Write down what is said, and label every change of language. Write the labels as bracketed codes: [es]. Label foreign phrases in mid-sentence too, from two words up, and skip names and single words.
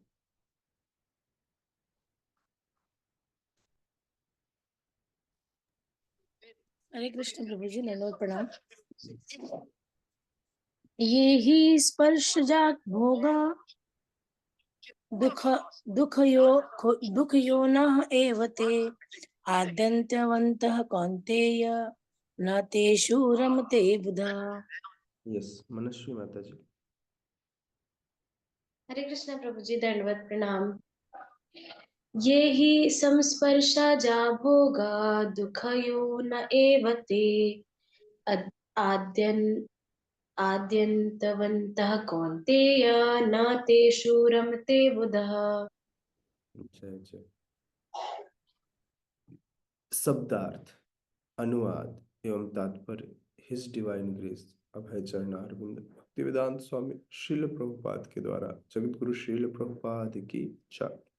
[hi] हरे कृष्ण प्रभु जी, दंडवत प्रणाम। [sa] ये ही स्पर्शजा भोगा दुख दुख योनः एव ते आद्यन्तवन्तः कौन्तेय न तेषु रमते बुधः। [hi] यस, मनस्वी माता जी। हरे कृष्ण प्रभु जी, दंडवत प्रणाम। [sa] ये ही संस्पर्शजा भोगा दुःखयो न एव ते आद्यन् आद्यन्तवन्तः कौन्तेय न तेषु रमते बुधः। [hi] अच्छा अच्छा। शब्दार्थ, अनुवाद एवं तात्पर्य। [en] His Divine Grace [hi] अभय चरणारविंद भक्तिवेदांत स्वामी श्रील प्रभुपाद के द्वारा जगत गुरु श्रील प्रभुपाद की जय।